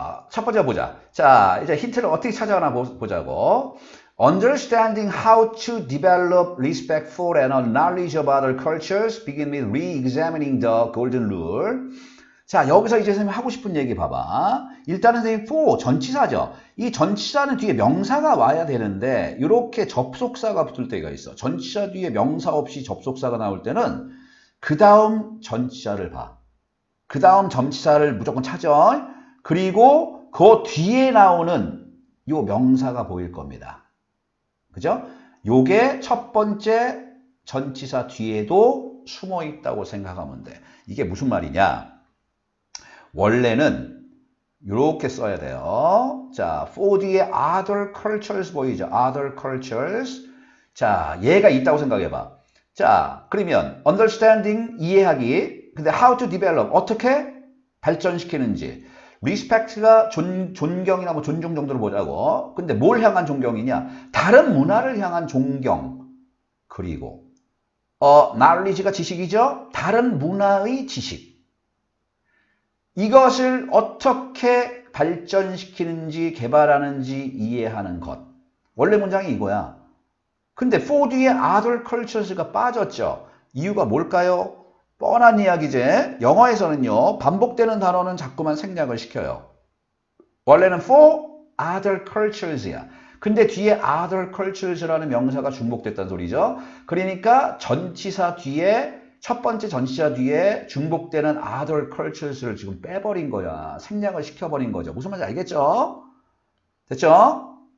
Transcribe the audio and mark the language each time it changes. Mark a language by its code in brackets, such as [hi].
[ko] 첫 번째 보자. 자, 이제 힌트를 어떻게 찾아가나 보자고. [en] Understanding how to develop respect for and a knowledge of other cultures begin with re-examining the golden rule. [ko] 자, 여기서 이제 선생님 하고 싶은 얘기 봐봐. 일단은 선생님 for 전치사죠. 이 전치사는 뒤에 명사가 와야 되는데 이렇게 접속사가 붙을 때가 있어. 전치사 뒤에 명사 없이 접속사가 나올 때는 그 다음 전치사를 봐. 그 다음 전치사를 무조건 찾아. 그리고 그 뒤에 나오는 요 명사가 보일 겁니다. 그죠? 요게 첫 번째 전치사 뒤에도 숨어 있다고 생각하면 돼. 이게 무슨 말이냐? 원래는 이렇게 써야 돼요. 자, [en] for the other cultures [ko] 보이죠? [en] other cultures. [ko] 자, 얘가 있다고 생각해봐. 자, 그러면 understanding, 이해하기. 근데 [en] how to develop, [ko] 어떻게 발전시키는지. respect가 존경이나 뭐 존중 정도로 보자고. 근데 뭘 향한 존경이냐? 다른 문화를 향한 존경. 그리고 knowledge가 지식이죠? 다른 문화의 지식. 이것을 어떻게 발전시키는지 개발하는지 이해하는 것. 원래 문장이 이거야. 근데 for 뒤에 other cultures가 빠졌죠. 이유가 뭘까요? 뻔한 이야기지. 영어에서는요. 반복되는 단어는 자꾸만 생략을 시켜요. 원래는 [en] for other cultures [ko] 야. 근데 뒤에 other cultures라는 명사가 중복됐다는 소리죠. 그러니까 전치사 뒤에 첫 번째 전치사 뒤에 중복되는 other cultures를 지금 빼버린 거야. 생략을 시켜버린 거죠. 무슨 말인지 알겠죠? 됐죠?